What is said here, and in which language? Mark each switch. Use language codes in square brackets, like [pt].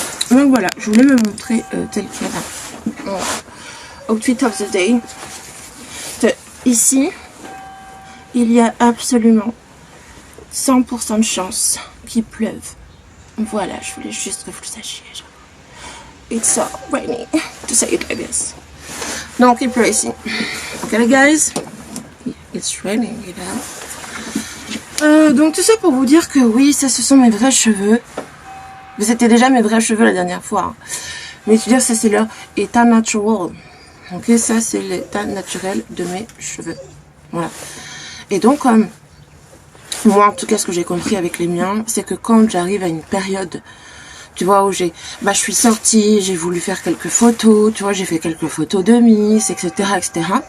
[fr] Donc voilà, je voulais me montrer tel quel. [en] Outfit of the day. [fr] Ici, il y a absolument 100% de chance qu'il pleuve. Voilà, je voulais juste que vous le sachiez. [en] It's so rainy to say it like this. [fr] Donc il pleut ici. [en] Okay guys, it's raining, you know. [fr] Donc tout ça pour vous dire que oui, ça ce sont mes vrais cheveux. Vous étiez déjà mes vrais cheveux la dernière fois. Hein. Mais tu veux dire, ça c'est leur état natural. Ok, ça c'est l'état naturel de mes cheveux. Voilà. Et donc comme moi en tout cas ce que j'ai compris avec les miens, c'est que quand j'arrive à une période, tu vois, où je suis sortie, j'ai voulu faire quelques photos, tu vois, j'ai fait quelques photos de Miss, etc., etc.